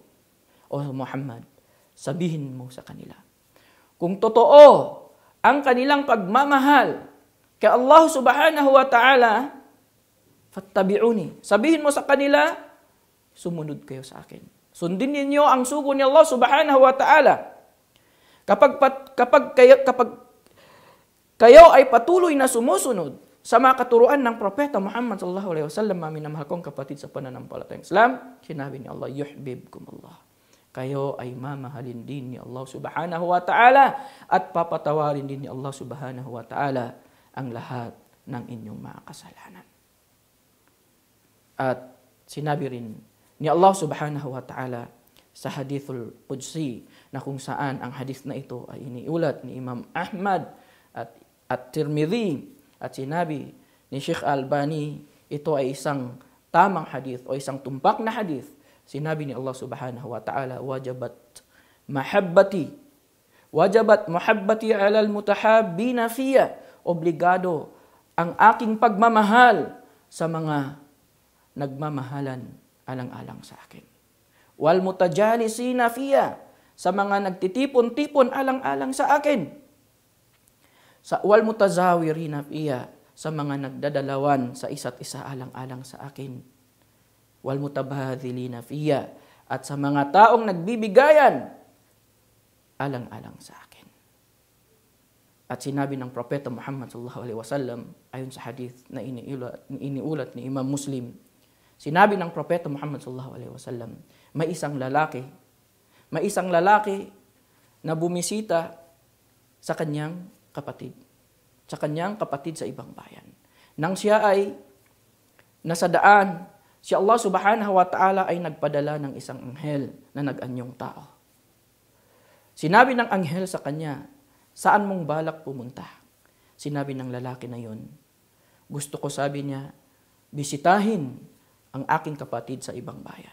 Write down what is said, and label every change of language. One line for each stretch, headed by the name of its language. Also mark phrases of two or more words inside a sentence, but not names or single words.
Filipino: O Muhammad, sabihin mo sa kanila, kung totoo ang kanilang pagmamahal kay Allah
Arabic: سبحانه وتعالى,
Filipino: fattabi'uni. Sabihin mo sa kanila, sumunod kayo sa akin. Sundin ninyo ang sugo ni Allah
Arabic: سبحانه وتعالى.
Filipino: Kapag kayo ay patuloy na sumusunod sa mga katuruan ng Propeta Muhammad
Arabic: صلى الله عليه وسلم,
Filipino: minamahal kong kapatid sa pananampalatayang Islam, sinabi ni Allah,
Arabic: يحببكم الله.
Filipino: Kayo ay mamahalin din ni Allah
Arabic: سبحانه وتعالى
Filipino: at papatawarin din ni Allah
Arabic: سبحانه وتعالى
Filipino: ang lahat ng inyong mga kasalanan. At sinabi rin ni Allah
Arabic: سبحانه وتعالى
Filipino: sa
Arabic: الحديث القدسي
Filipino: na kung saan ang hadith na ito ay iniulat ni Imam Ahmad at Tirmidhi, at sinabi ni Sheikh Albani, ito ay isang tamang hadith o isang tumpak na hadith. Sinabi ni Allah
Arabic: سبحانه وتعالى, وجبت محبتي على المتحابين في.
Filipino: Obligado ang aking pagmamahal sa mga nagmamahalan alang-alang sa akin.
Arabic: والمتجالسين في,
Filipino: sa mga nagtitipon-tipon alang-alang sa akin.
Arabic: والمتزاورين في,
Filipino: sa mga nagdadalawan sa isa't isa alang-alang sa akin.
Arabic: والمتباذلين في,
Filipino: at sa mga taong nagbibigayan alang-alang sa akin. At sinabi ng Propeta Muhammad
Arabic: صلى الله عليه وسلم
Filipino: ayon sa hadith na iniulat ni Imam Muslim, sinabi ng Propeta Muhammad
Arabic: صلى الله عليه وسلم,
Filipino: may isang lalaki na bumisita sa kanyang kapatid sa ibang bayan. Nang siya ay nasa daan, si Allah
Arabic: سبحانه وتعالى
Filipino: ay nagpadala ng isang anghel na nag-anyong tao. Sinabi ng anghel sa kanya, saan mong balak pumunta? Sinabi ng lalaki na yun, gusto ko, sabi niya, bisitahin ang aking kapatid sa ibang bayan.